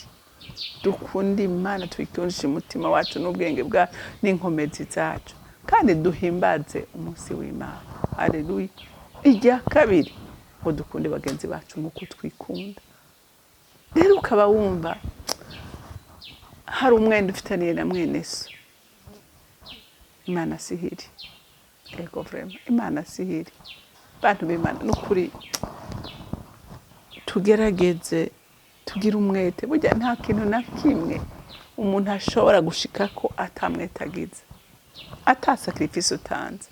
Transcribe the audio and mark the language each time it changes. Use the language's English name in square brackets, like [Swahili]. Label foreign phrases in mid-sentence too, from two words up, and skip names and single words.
[Rundi] Dukunda Imana twikundisha umutima wacu n'ubwenge bwa n'inkomezi zacu kandi duhimbaze umunsi w'Imana. Haleluya. Ijya kabiri ngo dukunde bagenzi bacu nk'uko twikunda. Rero ukaba wumva hari umwenda ufitaniye na mwene so. Imana sihiri. Ego vraiment Imana sihiri. Bantu b'Imana n'ukuri tugerageze tugira umwete. Burya nta kintu na kimwe umuntu ashobora gushikako atamwetagize, ata sacrifice utanze.